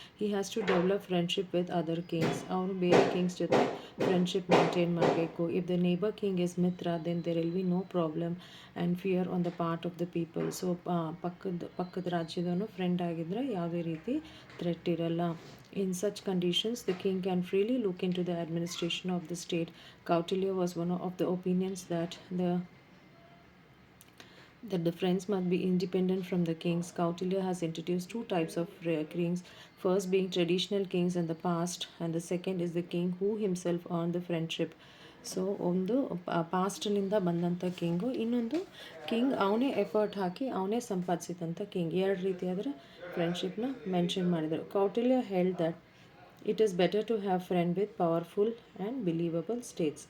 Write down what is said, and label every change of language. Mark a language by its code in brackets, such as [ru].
[en] He has to develop friendship with other kings. [kn] ಅವನು ಬೇರೆ Kings ಜೊತೆ ಫ್ರೆಂಡ್ಶಿಪ್ ಮೇಂಟೈನ್ ಮಾಡಬೇಕು. [en] If the neighbour king is ಮಿತ್ರ, then there will be no problem and fear on the part of the people. [kn] So ಪಕ್ಕದ ರಾಜ್ಯದವನು friend ಆಗಿದ್ದರೆ ಯಾವುದೇ ರೀತಿ threat ಇರಲ್ಲ. [en] In such conditions, the king can freely look into the administration of the state. Kautilya was one of the opinions that the friends must be independent from the kings. Kautilya has introduced two types of kings, first being traditional kings in the past, and the second is the king who himself earned the friendship. [kn] So ಒಂದು ಪಾಸ್ಟ್ನಿಂದ ಬಂದಂಥ king, ಇನ್ನೊಂದು king ಅವನೇ effort ಹಾಕಿ ಅವನೇ ಸಂಪಾದಿಸಿದಂಥ king. ಎರಡು ರೀತಿಯಾದರೆ ಫ್ರೆಂಡ್ಶಿಪ್ನ mention ಮಾಡಿದರು. [en] Kautilya held that it is better to have friend with powerful and believable states.